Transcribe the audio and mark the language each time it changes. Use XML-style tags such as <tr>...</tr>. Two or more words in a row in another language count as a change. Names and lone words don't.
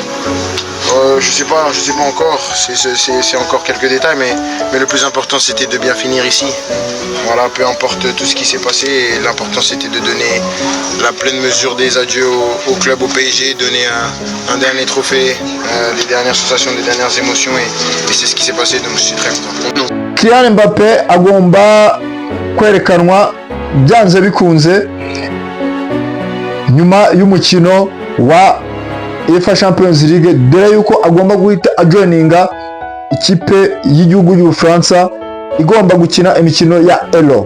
<fr>Je sais pas encore, c'est encore quelques détails, mais le plus important c'était de bien finir ici. Voilà, peu importe tout ce qui s'est passé, l'important c'était de donner la pleine mesure des adieux au club, au PSG, donner un dernier trophée, les dernières sensations, les dernières émotions, et c'est ce qui s'est passé, donc je suis très content.</fr> <rw>Kylian Mbappé agomba kwerekanwa byanze bikunze nyuma y'umukino wa UEFA Champions League, dore yuko agomba guhita ajoininga ikipe y'igihugu y'Ubufaransa igomba gukina imikino ya Euro.</rw>